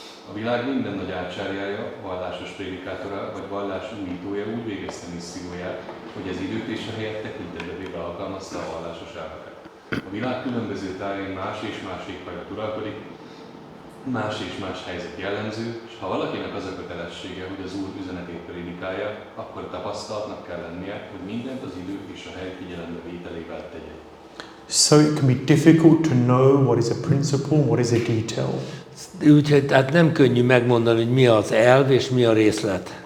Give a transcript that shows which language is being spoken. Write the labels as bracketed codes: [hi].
[hu] A világ minden nagy ácsárjája, vallásos prédikátora vagy vallás újítója úgy végezte misszióját, hogy az időt és a helyet tekintetbe véve alkalmazta a vallásos elveket. A világ különböző tájain más és más éghajlat uralkodik, más és más helyzet jellemző, és ha valakinek az a kötelessége, hogy az Úr üzenetét prédikálja, akkor tapasztalatnak kell lennie, hogy mindent az idő és a hely figyelembe vételével tegye. [en] So it can be difficult to know what is a principle, what is a detail. [hu] Úgyhogy tehát nem könnyű megmondani, hogy mi az elv és mi a részlet.